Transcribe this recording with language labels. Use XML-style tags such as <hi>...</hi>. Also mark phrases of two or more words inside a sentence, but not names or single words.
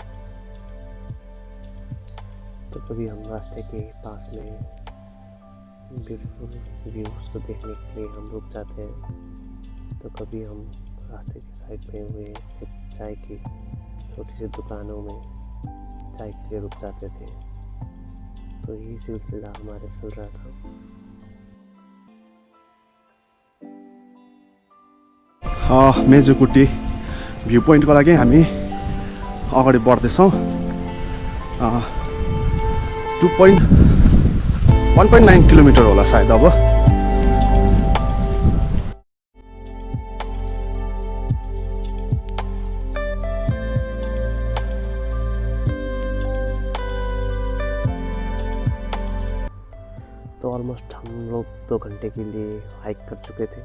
<hi>तो कभी हम रास्ते के पास में</hi> <en>beautiful views</en> <hi>को देखने के लिए हम रुक जाते हैं, तो कभी हम रास्ते के साइड पे हुए एक चाय की छोटी सी दुकानों में चाय के लिए रुक जाते थे। तो यही सिलसिला हमारे चल रहा था।</hi> <ne>मेजुकुटी भ्यू पोइन्टको लागि हामी अगाडि बढ्दैछौँ। 1.9 किलोमिटर होला सायद। अब</ne> <hi>तो ऑलमोस्ट हम लोग 2 घंटे के लिए हाइक कर चुके थे।</hi>